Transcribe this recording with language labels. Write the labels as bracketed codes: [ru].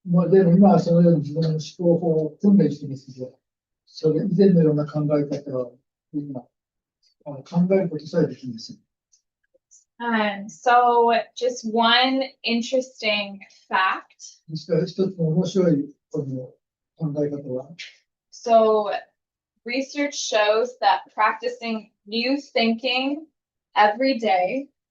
[ja] でも今はそのように自分の思考法を訓練してますけど、それ以前のような考え方は今考えることさえできません。 [en] So just one interesting fact. [ja] ですから一つの面白いこの考え方は、 [en] So research shows that practicing new thinking every day,